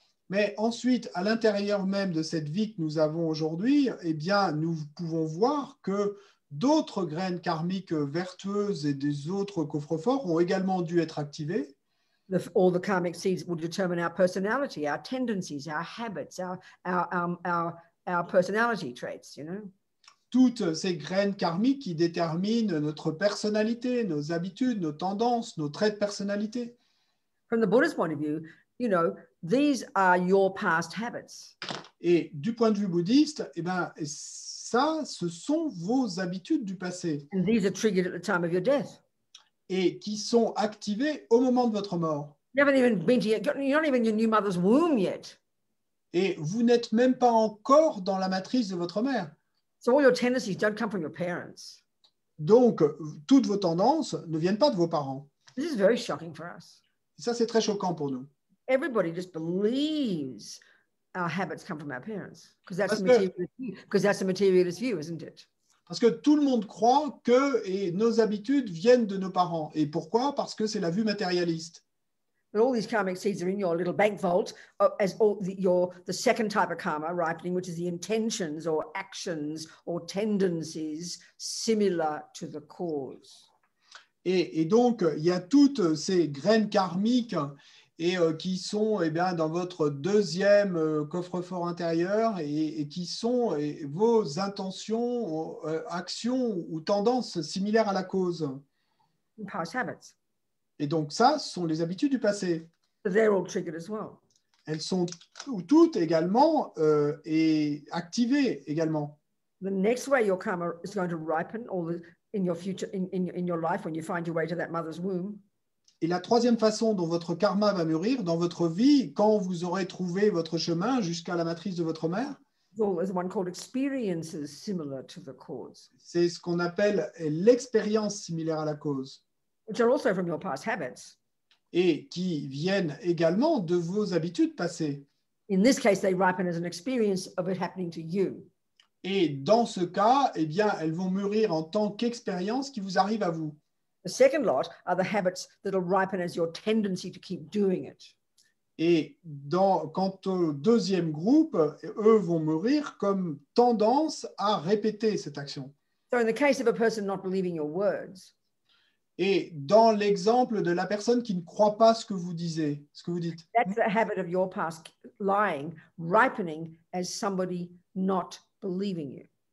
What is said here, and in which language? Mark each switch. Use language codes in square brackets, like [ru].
[fr] Mais ensuite, à l'intérieur même de cette vie que nous avons aujourd'hui, eh bien, nous pouvons voir que d'autres graines karmiques vertueuses et des autres coffres-forts ont également dû être activées. [en] All the karmic seeds will determine our personality, our tendencies, our habits, our personality traits, you know. [fr] Toutes ces graines karmiques qui déterminent notre personnalité, nos habitudes, nos tendances, nos traits de personnalité. [en] From the Buddhist point of view, you know, these are your past habits. [fr] Et du point de vue bouddhiste, eh ben, ça, ce sont vos habitudes du passé. [en] And these are triggered at the time of your death. [fr] Et qui sont activées au moment de votre mort. [en] You haven't even been to you're not even in your new mother's womb yet. [fr] Et vous n'êtes même pas encore dans la matrice de votre mère. [en] So all your tendencies don't come from your parents. [fr] Donc, toutes vos tendances ne viennent pas de vos parents. [en] This is very shocking for us. [fr] Et ça, c'est très choquant pour nous. [en] Everybody just believes our habits come from our parents because that's the materialist view, isn't it? [fr] Parce que tout le monde croit que nos habitudes viennent de nos parents. Et pourquoi? Parce que c'est la vue matérialiste. [en] But all these karmic seeds are in your little bank vault as the second type of karma ripening, which is the intentions or actions or tendencies similar to the cause. [fr] Et donc, il y a toutes ces graines karmiques qui sont bien, dans votre deuxième coffre-fort intérieur et qui sont vos intentions, actions ou tendances similaires à la cause. [en] Past habits. [fr] Et donc ça, ce sont les habitudes du passé. [en] They're all triggered as well. [fr] Elles sont toutes également activées également. [en] The next way your karma is going to ripen in your future, in your life when you find your way to that mother's womb. [fr] Et la troisième façon dont votre karma va mûrir dans votre vie, quand vous aurez trouvé votre chemin jusqu'à la matrice de votre mère, [en] there's one called experiences similar to the cause. [fr] C'est ce qu'on appelle l'expérience similaire à la cause. [en] Which are also from your past habits. [fr] Et qui viennent également de vos habitudes passées. [en] In this case, they ripen as an experience of it happening to you. [fr] Et dans ce cas, eh bien, elles vont mûrir en tant qu'expérience qui vous arrive à vous. [en] The second lot are the habits that will ripen as your tendency to keep doing it. [fr] Et quant au deuxième groupe, eux vont mûrir comme tendance à répéter cette action. [en] So in the case of a person not believing your words, [fr] et dans l'exemple de la personne qui ne croit pas ce que vous dites. [en] That's the habit of your past lying, ripening as somebody not believing you.